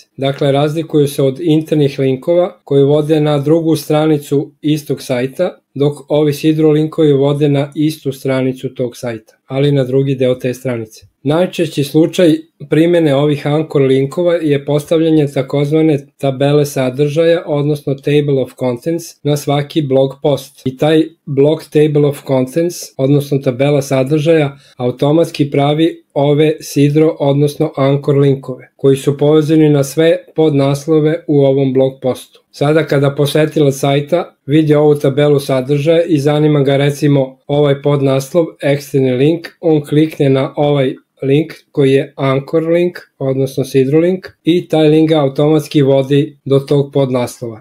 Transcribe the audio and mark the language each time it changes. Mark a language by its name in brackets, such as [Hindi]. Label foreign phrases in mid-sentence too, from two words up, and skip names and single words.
[Serbian] Dakle, razlikuju se od internih linkova koji vode na drugu stranicu istog sajta, dok ovi sidro linkovi vode na istu stranicu tog sajta, ali na drugi deo te stranice. Najčešći slučaj primjene ovih anchor linkova je postavljanje takozvane tabele sadržaja, odnosno [English] table of contents, [Serbian] na svaki [English] blog post. [Serbian] I taj [English] blog table of contents, [Serbian] odnosno tabela sadržaja, automatski pravi ove sidro, odnosno anchor linkove, koji su povezani na sve podnaslove u ovom [English] blog postu. [Serbian] Sada kada posetilac sajta vidi ovu tabelu sadržaja i zanima ga recimo ovaj podnaslov, eksterni link, on klikne na ovaj link koji je [English] Anchor link, [Serbian] odnosno Sidro link, i taj link ga automatski vodi do tog podnaslova.